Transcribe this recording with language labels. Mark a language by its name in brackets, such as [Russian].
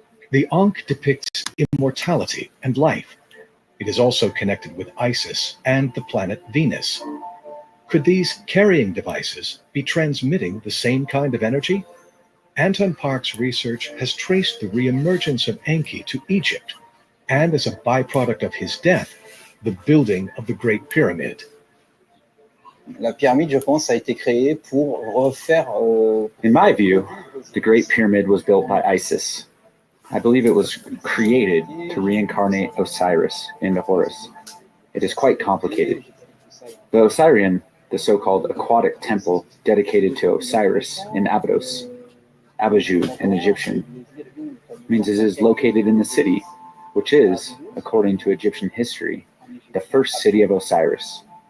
[English] The Ankh depicts immortality and life. It is also connected with Isis and the planet Venus. Could these carrying devices be transmitting the same kind of energy? Anton Park's research has traced the re-emergence of Enki to Egypt, and as a byproduct of his death, the building of the Great Pyramid. [French] La pyramide, je pense, a été créée pour refaire. [English] In my view, the Great Pyramid was built by Isis. I believe it was created to reincarnate Osiris into Horus. It is quite complicated. The Osirian, the so-called aquatic temple dedicated to Osiris in Abydos, Abaju in Egyptian, means it is located in the city, which is, according to Egyptian history, the first city of Osiris.